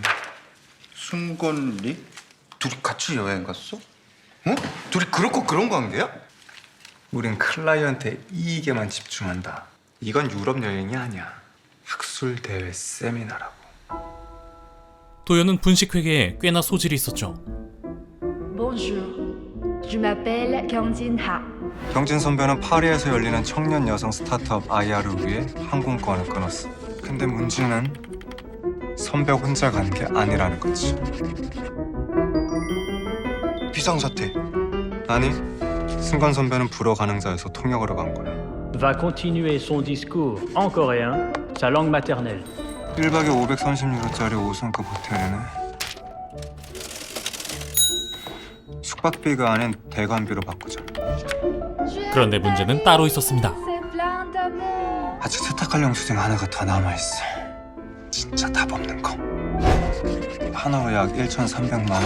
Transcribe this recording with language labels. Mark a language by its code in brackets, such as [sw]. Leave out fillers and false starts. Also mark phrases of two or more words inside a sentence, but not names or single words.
[ko] 순건리? 둘이 같이 여행 갔어? 어? 둘이 그렇고 그런 관계야? 우린 클라이언트의 이익에만 집중한다. 이건 유럽 여행이 아니야. 학술 대회 세미나라고. 도현은 분식 회계에 꽤나 소질이 있었죠. [fr] Bonjour, je m'appelle Kyungjin Ha. [ko] 경진 선배는 파리에서 열리는 청년 여성 스타트업 IR을 위해 항공권을 끊었어. 근데 문제는 선배 혼자 가는 게 아니라는 거지. 비상사태. 아니, 승관 선배는 불어 가능자여서 통역으로 간 거야. [fr] va continuer son discours en coréen, sa langue maternelle. [ko] 1박에 530유로짜리 5성급 호텔이네. 숙박비가 아닌 대관비로 바꾸자. 그런데 문제는 따로 있었습니다. 아직 세탁할 영수증 하나가 더 남아있어. 진짜 답 없는 거. 하나로 약 1,300만 원?